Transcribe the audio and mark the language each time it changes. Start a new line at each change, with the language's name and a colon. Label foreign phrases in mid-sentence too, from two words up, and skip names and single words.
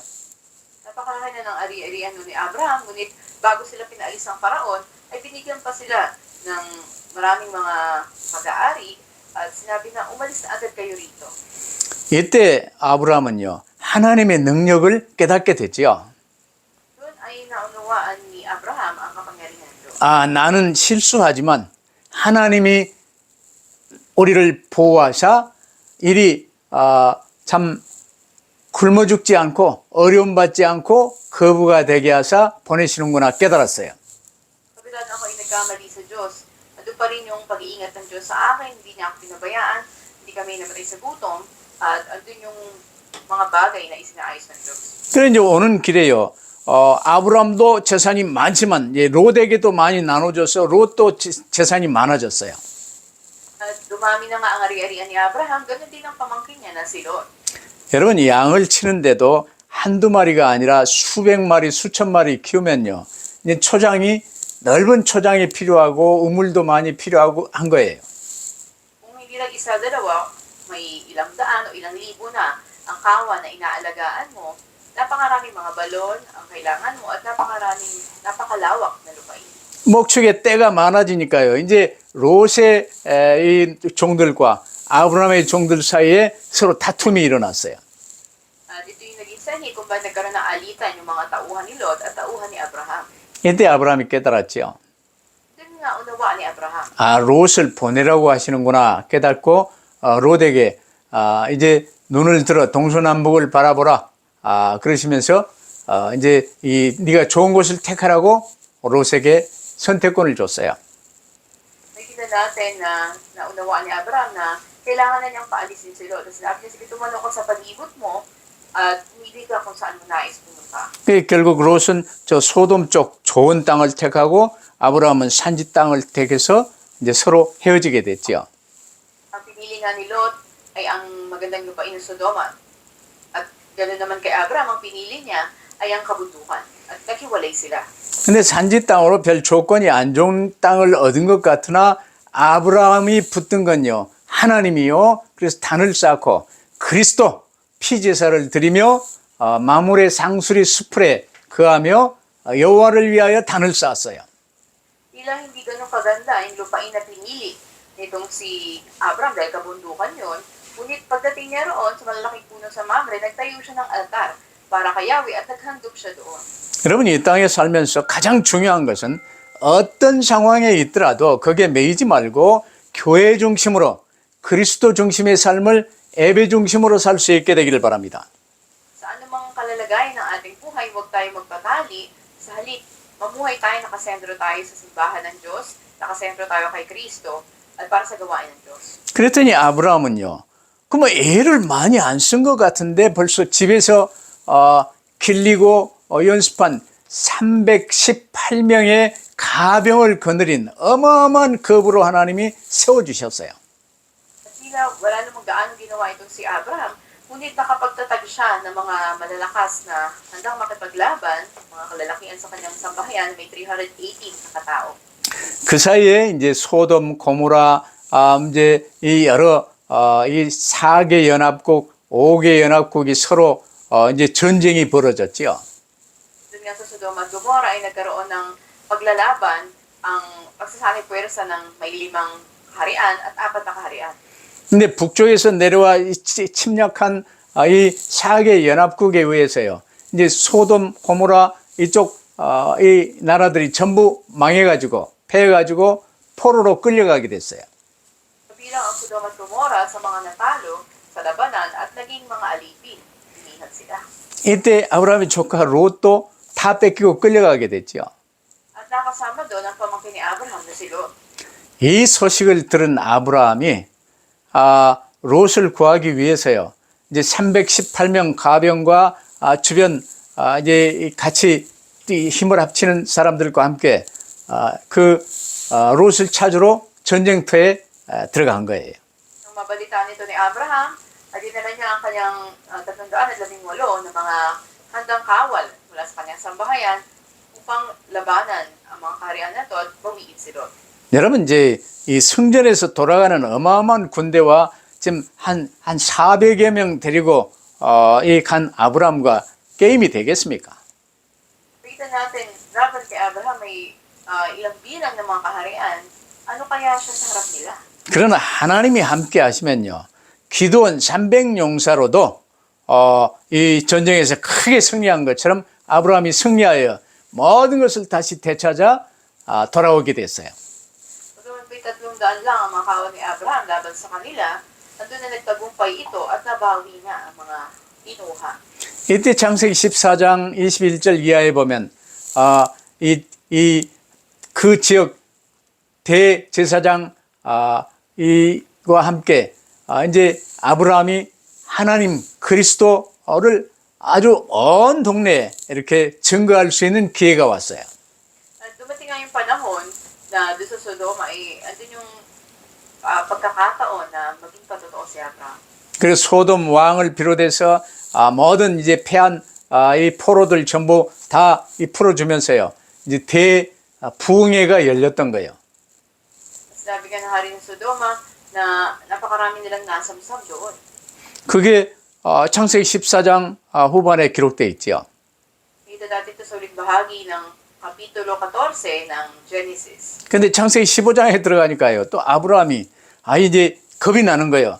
Filipino: Napakalaki na ng ari-arian ni Abraham, ngunit bago sila pinaalis ng Paraon, ay binigyan pa sila ng maraming mga pag-aari at sinabi na umalis na agad kayo rito.
Korean: 이때 아브라함은요, 하나님의 능력을 깨닫게 됐지요.
Filipino: Doon ay naunawaan ni Abraham ang kapangyarihan Diyos.
Korean: 나는 실수하지만 하나님이 우리를 보호하사 이리 참 굶어 죽지 않고 어려움 받지 않고 거부가 되게 하사 보내시는구나 깨달았어요.
Filipino: Kabilang ako ay nagkamali sa Diyos. Ando pa rin yung pag-iingat ng Diyos sa akin, hindi niya ako pinabayaan, hindi kami namatay sa gutom, at andun yung mga bagay na isinaayos ng Diyos.
Korean: 그래 이제 오는 길에요. 아브람도 재산이 많지만 롯에게도 많이 나눠줘서 롯도 재산이 많아졌어요.
Filipino: At dumami na nga ang ari-arian ni Abraham, ganun din ang pamangkin niya na si Lot.
Korean: 여러분 양을 치는데도 한두 마리가 아니라 수백 마리, 수천 마리 키우면요. 이제 초장이 넓은 초장이 필요하고 우물도 많이 필요하고 한 거예요.
Filipino: Kung hindi lang isa, dalawa, may ilang daan o ilang libo na ang kawan na inaalagaan mo, napakaraming mga balon ang kailangan mo at napakalawak na lupain.
Korean: 목축에 때가 많아지니까요. 이제 롯의 이 종들과 아브라함의 종들 사이에 서로 다툼이 일어났어요.
Filipino: At ito yung naging sanhi kung bakit nagkaroon ng alitan yung mga tauhan ni Lot at tauhan ni Abraham.
Korean: 이때 아브라함이 깨달았죠.
Filipino: Doon nga unawaan ni Abraham.
Korean: 롯을 보내라고 하시는구나 깨닫고 롯에게 이제 눈을 들어 동서남북을 바라보라 그러시면서 이제 네가 좋은 곳을 택하라고 롯에게 선택권을 줬어요.
Filipino: Nakikita natin na naunawaan ni Abraham na kailangan na niyang paalisin si Lot. Kasi sinabi niya, sige, tumano ka sa palibot mo at pumili ka kung saan mo nais pumunta.
Korean: 결국 롯은 저 소돔 쪽 좋은 땅을 택하고 아브라함은 산지 땅을 택해서 이제 서로 헤어지게 됐죠.
Filipino: Ang pinili nga ni Lot ay ang magandang lupain ng Sodoma. At ganoon naman kay Abraham, ang pinili niya ay ang kabundukan. At naghiwalay sila.
Korean: 근데 산지 땅으로 별 조건이 안 좋은 땅을 얻은 것 같으나 아브라함이 붙든 건요. 하나님이요. 그래서 단을 쌓고 그리스도 피제사를 드리며 마물의 상수리 수풀에 거하며 여호와를 위하여 단을 쌓았어요.
Filipino: Tila hindi ganun kaganda yung lupain na pinili nitong si Abraham dahil kabundukan yun. Ngunit pagdating niya roon sa malalaking puno sa Mamre, nagtayo siya ng altar para kay Yahweh at naghandog siya doon.
Korean: 여러분이 이 땅에 살면서 가장 중요한 것은 어떤 상황에 있더라도 거기에 매이지 말고 교회 중심으로 그리스도 중심의 삶을 예배 중심으로 살 수 있게 되기를 바랍니다.
Filipino: Sa anumang kalalagayan ng ating buhay, huwag tayo magpatali. Sa halip, mamuhay tayo, nakasentro tayo sa simbahan ng Diyos, nakasentro tayo kay Kristo, at para sa gawain ng Diyos.
Korean: 그랬더니 아브라함은요. 그럼 애를 많이 안 쓴 것 같은데 벌써 집에서 길리고 연습한 318명의 가병을 거느린 어마어마한 겁으로 하나님이 세워주셨어요.
Filipino: At tila wala namang gaano ginawa itong si Abraham, ngunit nakapagtatag siya ng mga malalakas na handang makipaglaban, mga kalalakihan sa kanyang sambahayan, may 318 na katao.
Korean: 그 사이에 이제 소돔, 고모라, 이제 이 여러 이 4개 연합국, 5개 연합국이 서로 이제 전쟁이 벌어졌지요.
Filipino: Doon nga sa Sodoma at Gomorrah ay nagkaroon ng paglalaban ang pagsasangit puwersa ng may 5 kaharian at 4 na kaharian.
Korean: 근데 북쪽에서 내려와 침략한 이 4개 연합국에 의해서요. 이제 소돔, 고모라 이쪽 이 나라들이 전부 망해가지고 패해가지고 포로로 끌려가게 됐어요.
Filipino: Kabilang ang Sodom at Gomorrah sa mga natalo sa labanan at naging mga alipin. Inihan sila.
Korean: 이때 아브라함의 조카 롯도 다 뺏기고 끌려가게 됐죠.
Filipino: At nakasama doon ang pamangkin ni Abraham na si Lot.
Korean: 이 소식을 들은 아브라함이 롯을 구하기 위해서요. 이제 318명 가병과 주변 이제 같이 힘을 합치는 사람들과 함께 롯을 찾으러 전쟁터에 들어간 거예요.
Filipino: Nung mabalitaan nito ni Abraham, ay dinala niya ang kanyang 318 na mga handang kawal mula sa kanyang sambahayan upang labanan ang mga kaharian na ito at bawiin si Lot.
Korean: 여러분 이제 이 성전에서 돌아가는 어마어마한 군대와 지금 한 400여 명 데리고 이 간 아브라함과 게임이 되겠습니까?
Filipino: Kita natin, dapat kay Abraham may ilang bilang ng mga kaharian, ano kaya siya sa harap nila?
Korean: 그러나 하나님이 함께 하시면요. 기드온 300용사로도 이 전쟁에서 크게 승리한 것처럼 아브라함이 승리하여 모든 것을 다시 되찾아 돌아오게 됐어요.
Filipino: Pagkaman po'y 300 lang ang mga kawal ni Abraham laban sa kanila, nandun na nagtagumpay ito at nabawi na ang mga kinuha.
Korean: 이때 창세기 14장 21절 이하에 보면 그 지역 대제사장 이와 함께 이제 아브라함이 하나님 그리스도를 아주 온 동네에 이렇게 증거할 수 있는 기회가 왔어요.
Filipino: At dumating nga yung panahon na doon sa Sodoma ay andun yung pagkakataon na maging patotoo si Abraham.
Korean: 그래서 소돔 왕을 비롯해서 모든 이제 패한 이 포로들 전부 다 풀어주면서요. 이제 대부흥회가 열렸던 거예요.
Filipino: Sabi ka ng hari ng Sodoma na napakarami nilang nasamsam doon.
Korean: 그게 창세기 14장 후반에 기록되어 있죠.
Filipino: Kita dati ito sa ulit bahagi ng Kapitulo 14 ng Genesis.
Korean: 근데 창세기 15장에 들어가니까요. 또 아브라함이 이제 겁이 나는 거예요.